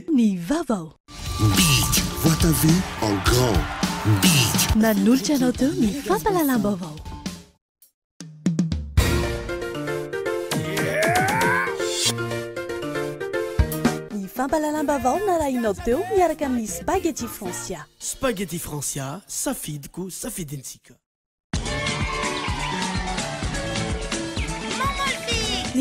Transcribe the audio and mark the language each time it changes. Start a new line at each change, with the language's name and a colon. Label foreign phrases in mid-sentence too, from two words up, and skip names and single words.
Malagasy: Nivavao.
French: Big, vois ta vie en grand. Big.
Malagasy: Nanolotra anao teo ny fampalalam-baovao. Ny fampalalam-baovao narahinao teo miaraka amin'ny Spaghetti Francia. Spaghetti Francia, safidiko, safidintsika.